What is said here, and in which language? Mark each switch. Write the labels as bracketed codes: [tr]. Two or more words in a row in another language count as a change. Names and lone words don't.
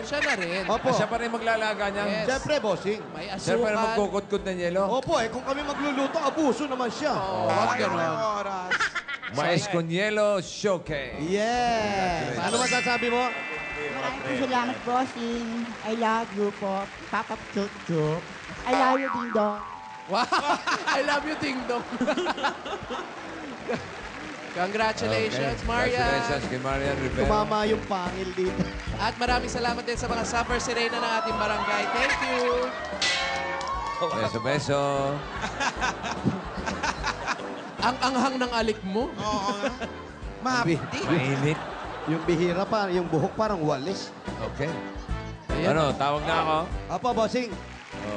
[tl] Siya na rin. Opo. Siya pa rin maglalaga niyan. Yes. Siyempre, bossing. May Siya pa rin asukal. magkukudkod ng yelo. Opo kung kami magluluto, abuso naman siya. Oh, wag ganun. Oras. Mais con Hielo Showcase. Yes! Ano masasabi mo? Maraming salamat, bossing. [en] I love you po. Papa Chuk Chuk. I love you, Ding Dong. Wow! I love you, Ding Dong. Congratulations, Okay. Maria. [tl] Congratulations kay Marian Rivera. Tumama yung pangil dito. At maraming salamat din sa mga Suffer Serena ng ating barangay. [en] Thank you. [tl] Beso. Ang anghang ng alik mo. Oo nga. Mahapdi. Mainit. Yung bihira pa, yung buhok parang walis. Okay. Ayan. Ano, tawag na ako? Apa, bossing? Oh.